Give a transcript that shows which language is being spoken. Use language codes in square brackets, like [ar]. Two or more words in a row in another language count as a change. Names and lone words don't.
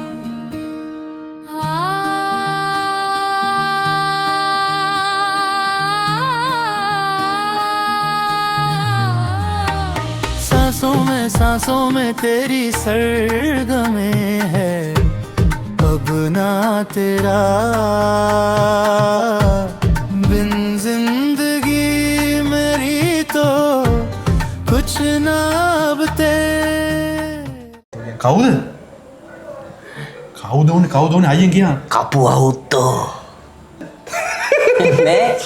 [hi] सांसों में तेरी सरगमें है अब ना तेरा बिन जिंदगी मेरी तो कुछ ना अब ते [si] කවුද? කවුද උනේ අයියෙන් කියන්න. කපු අවුත්තෝ. නේ